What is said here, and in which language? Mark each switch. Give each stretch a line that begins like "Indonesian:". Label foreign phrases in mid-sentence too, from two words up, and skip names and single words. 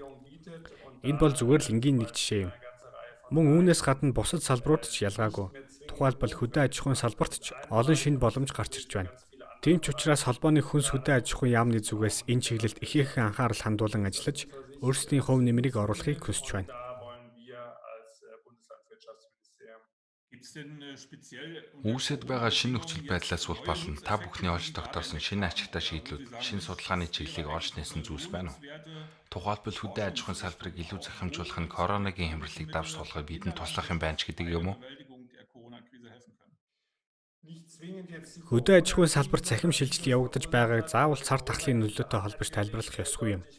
Mongolian: Энэ бол зүгээр л энгийн нэг жишээ юм. Мөн үүнээс гадна бусад салбарууд ч ялгаагүй. Тухайлбал хөдөө аж ахуйн салбарт ч олон шинэ боломж гарч ирж байна. Тийм ч учраас холбооны хүнс хөдөө аж ахуйн яамны зүгээс энэ чиглэлд ихээхэн анхаарал хандуулан ажиллаж, өөрсдийн хувь нэмрийг оруулахыг хүсэж байна.
German: Gibt es denn speziell
Mongolian: Үүсэж байгаа шинэ нөхцөл байдлаас улбарлан та бүхний олж тогтоосон шинэ ачигтай шийдлүүд, шинэ судалгааны чиглэлийг олж нээсэн зүйлс байна уу? Тухайлбал хөдөө аж ахуйн салбарыг илүү захимжуулах нь коронагийн хямралыг давж туулахад бидэнд туслах юм байна ч гэдэг юм уу? Хөдөө аж ахуйн салбарт цахим шилжилт явагдаж байгааг заавал цар тахлын нөлөөтэй холбож тайлбарлах ёсгүй юм.